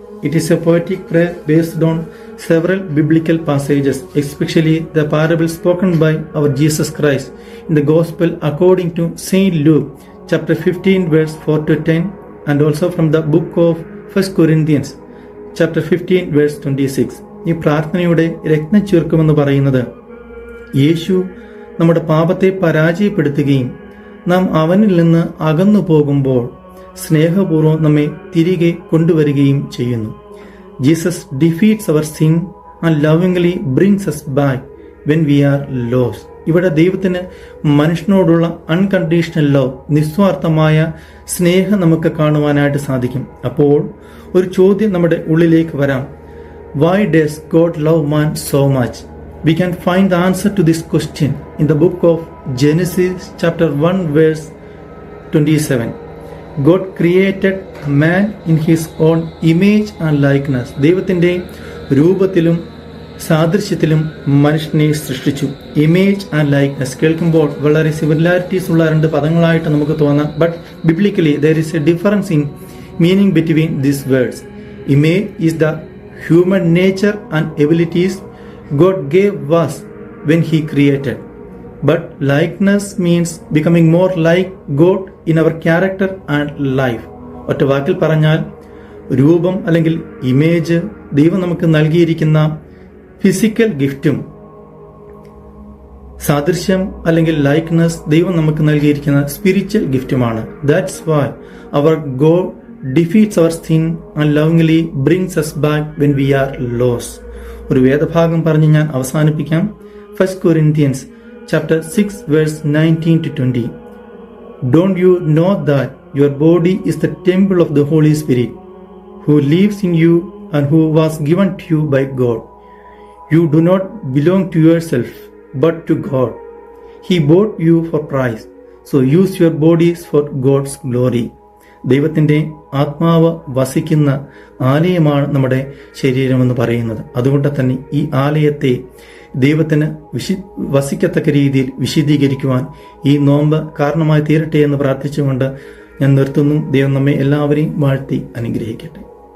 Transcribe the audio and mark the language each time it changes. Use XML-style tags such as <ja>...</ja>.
<en>It is a poetic prayer based on several biblical passages, especially the parable spoken by our Jesus Christ in the Gospel according to Saint Luke, chapter 15, verse 4-10, and also from the book of 1 Corinthians, chapter 15, verse 26.</en> <ml>ഈ പ്രാർത്ഥനയുടെ രത്നചുരുക്കമെന്ന് പറയുന്നത് യേശു നമ്മുടെ പാപത്തെ പരാജയപ്പെടുത്തുകയും നാം അവനിൽ നിന്ന് അകന്നു പോകുമ്പോൾ സ്നേഹപൂർവ്വം നമ്മെ തിരികെ കൊണ്ടുവരികയും ചെയ്യുന്നു.</ml> <en>Jesus defeats our sin and lovingly brings us back when we are lost.</en> <ml>ഇവിടെ ദൈവത്തിന് മനുഷ്യനോടുള്ള</ml> <en>unconditional love,</en> <ml>നിസ്വാർത്ഥമായ സ്നേഹം നമുക്ക് കാണുവാനായിട്ട് സാധിക്കും. അപ്പോൾ ഒരു ചോദ്യം നമ്മുടെ ഉള്ളിലേക്ക് വരാം.</ml> <en>Why does God love man so much? We can find the answer to this question in the book of Genesis chapter 1 verse 27. God created man in his own image and likeness.</en> <ml>ദൈവത്തിന്റെ രൂപത്തിലും സാദൃശ്യത്തിലും മനുഷ്യനെ സൃഷ്ടിച്ചു. Image and likeness കേൾക്കുമ്പോൾ വളരെ similarities ഉള്ള രണ്ട് പദങ്ങളായിട്ട് നമുക്ക് തോന്നാം.</ml> <en>But biblically there is a difference in meaning between these words. Image is the human nature and abilities God gave us when He created. But likeness means becoming more like God in our character and life.</en> <ml>ഒറ്റ വാക്കിൽ പറഞ്ഞാൽ രൂപം അല്ലെങ്കിൽ image ദൈവം നമുക്ക് നൽകിയിരിക്കുന്ന physical ഗിഫ്റ്റും, സാദൃശ്യം അല്ലെങ്കിൽ ലൈക്ക്നെസ് ദൈവം നമുക്ക് നൽകിയിരിക്കുന്ന spiritual ഗിഫ്റ്റുമാണ്.</ml> <en>That's why our God defeats our sin and lovingly brings us back when we are lost.</en> <ml>ഒരു വേദഭാഗം പറഞ്ഞ് ഞാൻ അവസാനിപ്പിക്കാം.</ml> <en>1 Corinthians chapter 6 verse 19-20. Don't you know that your body is the temple of the Holy Spirit who lives in you and who was given to you by God? You do not belong to yourself but to God. He bought you for price. So use your bodies for God's glory.</en> <ml>ദൈവത്തിന്റെ ആത്മാവ് വസിക്കുന്ന ആലയമാണ് നമ്മുടെ ശരീരമെന്ന് പറയുന്നത്. അതുകൊണ്ട് തന്നെ ഈ ആലയത്തെ ദൈവത്തിന് വസിക്കത്തക്ക രീതിയിൽ വിശദീകരിക്കുവാൻ ഈ നോമ്പ് കാരണമായി തീരട്ടെ എന്ന് പ്രാർത്ഥിച്ചുകൊണ്ട് ഞാൻ നിർത്തുന്നു. ദൈവം നമ്മെ എല്ലാവരെയും വാഴ്ത്തി അനുഗ്രഹിക്കട്ടെ.</ml>